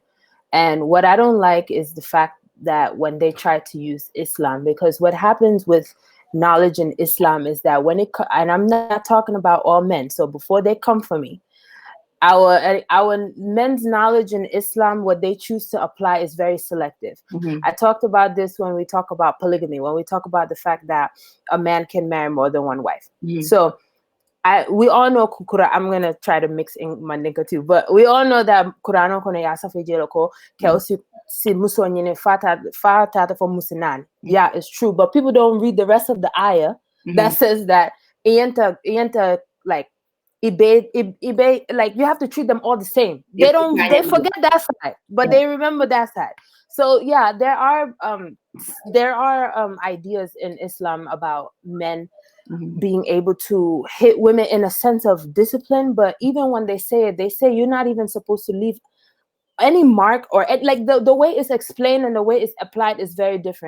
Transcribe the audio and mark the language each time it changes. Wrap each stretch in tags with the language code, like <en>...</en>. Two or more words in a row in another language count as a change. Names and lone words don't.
<en>And what I don't like is the fact that when they try to use Islam, because what happens with knowledge in Islam is that when and I'm not talking about all men, so before they come for me, our men's knowledge in Islam, what they choose to apply is very selective. I talked about this when we talk about polygamy, when we talk about the fact that a man can marry more than one wife. So we all know Quran. I'm gonna try to mix in Mandinka too, but we all know that Quran</en> <man>kono ya safe jeloko kelsi si muso nyine fata for musinan.</man> <en>Yeah, it's true, but people don't read the rest of the ayah that says that ienta like eBay, like you have to treat them all the same. They forget that side, but they remember that side. So yeah, there are ideas in Islam about men being able to hit women in a sense of discipline, but even when they say it, they say you're not even supposed to leave any mark or like the way it's explained and the way it's applied is very different.</en>